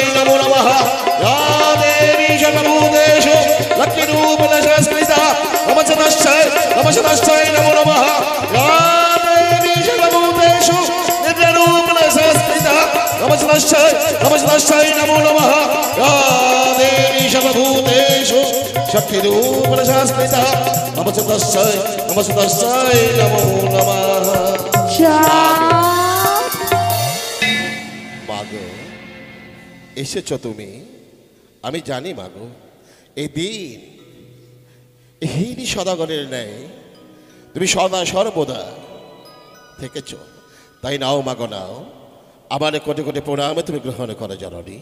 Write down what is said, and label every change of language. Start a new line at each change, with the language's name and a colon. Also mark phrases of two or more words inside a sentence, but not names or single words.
Sanskrit: नमो नमः या देवी सर्वभूतेषु लक्ष्मीरूपेण संस्कृता नमस्तस्यै नमो नमः या देवी सर्वभूतेषु नित्यरूपेण संस्कृता नमस्तस्यै नमो नमः या देवी सर्वभूतेषु शक्तिरूपेण संस्कृता नमस्तस्यै नमो नमः।
Bangla: মাগো এসেছো তুমি, আমি জানি মাগো এই দিন এই সদাগরের ন্যায় তুমি সদা সর্বদা থেকেছ, তাই নাও মাগো নাও, আমার কোটি কোটি প্রণামে তুমি গ্রহণ করো জননী।